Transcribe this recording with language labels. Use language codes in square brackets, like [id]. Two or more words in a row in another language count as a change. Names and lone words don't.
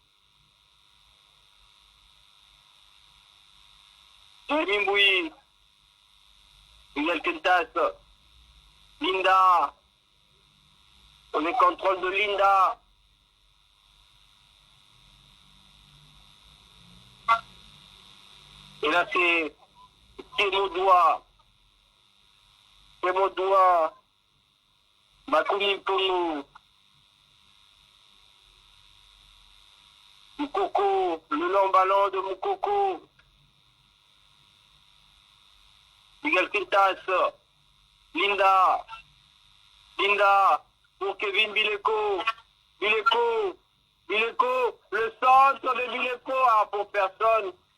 [fr] Mimboui. Miguel Quintas. Linda. On est contrôle de Linda. Et là, c'est Kemodoua. Kemodoua. Makumi Mpongo. Moukoko. Le long ballon de Moukoko. Miguel Quintas. Linda. Linda. Pour Kevin Bileko. Bileko. Bileko. Le centre de Bileko. Ah, pour personne.